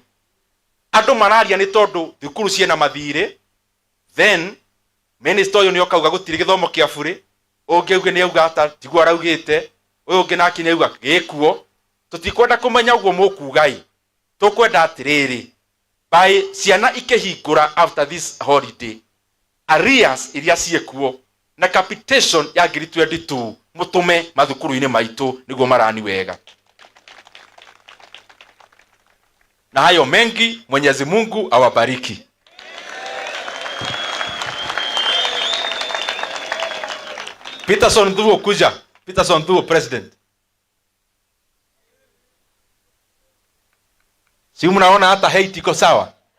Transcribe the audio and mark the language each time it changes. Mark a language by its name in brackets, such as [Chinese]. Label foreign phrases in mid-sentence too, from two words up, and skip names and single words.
[Kikuyu] Andu mararia ni tondu thukuru ciena mathire, then minister uyu ni okauga gutire githomo kia bure, ungi uge ni auga ata tigwa raugite, uyu ungi naki ni auga gikuo. Tutikwenda kumenya uguo mukugai, tukwenda atiriri by ciana ikihingura [English] after this holiday, [Kikuyu] arrears iria ciekuo na capitation ya 2022 mutume mathukuru-ini maitu niguo marani wega. [Swahili] Na hayo mengi, Mwenyezi Mungu awabariki. Peterson Thuo kuja. Peterson Thuo president. Si mnaona hata hate iko sawa?